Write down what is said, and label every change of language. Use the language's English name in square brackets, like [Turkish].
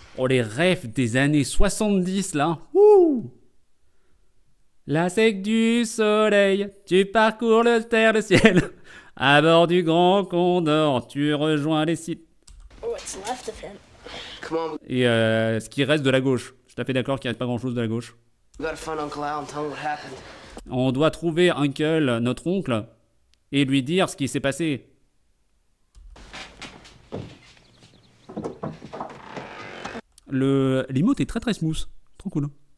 [French] Oh, les rêves des années 70, là. Ouh. La sec du soleil, tu parcours le terre, le ciel. À bord du Grand Condor, tu rejoins les sites. [English] What's left of him? Come on, [French] Et ce qui reste de la gauche. Je suis tout à fait d'accord qu'il reste pas grand-chose de la gauche. [English] we gotta find Uncle Al and tell him what happened. [French] On doit trouver Uncle, notre oncle, et lui dire ce qui s'est passé. L'emote est très très smooth. Trop cool.